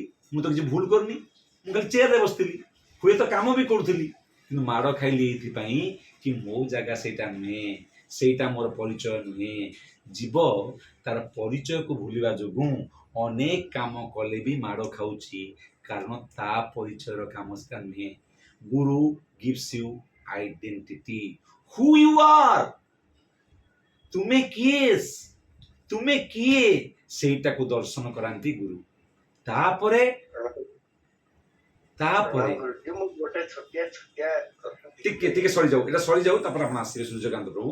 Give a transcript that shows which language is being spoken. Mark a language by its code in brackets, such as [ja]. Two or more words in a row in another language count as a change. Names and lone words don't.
[or] ମୁଁ ତ କିଛି ଭୁଲ କରିନି, ମୁଁ ଖାଲି ଚେୟାରରେ ବସିଥିଲି, ହୁଏତ କାମ ବି କରୁଥିଲି, କିନ୍ତୁ ମାଡ଼ ଖାଇଲି ଏଇଥିପାଇଁ କି ମୋ ଜାଗା ସେଇଟା ନୁହେଁ, ସେଇଟା ମୋର ପରିଚୟ ନୁହେଁ। ଜୀବ ତାର ପରିଚୟକୁ ଭୁଲିବା ଯୋଗୁଁ ଅନେକ କାମ କଲେ ବି ମାଡ଼ ଖାଉଛି, କାରଣ ତା ପରିଚୟର କାମ ସେଟା ନୁହେଁ। [en] ଗୁରୁ gives you identity, who you are, [or] ତୁମେ କିଏ, ସେଇଟାକୁ ଦର୍ଶନ କରାନ୍ତି ଗୁରୁ। ତାପରେ ଟିକେ ସରିଯାଉ, ଏଇଟା ସରିଯାଉ, ତାପରେ ଆପଣ ଆସିବେ ସୂର୍ଯ୍ୟକାନ୍ତ ପ୍ରଭୁ।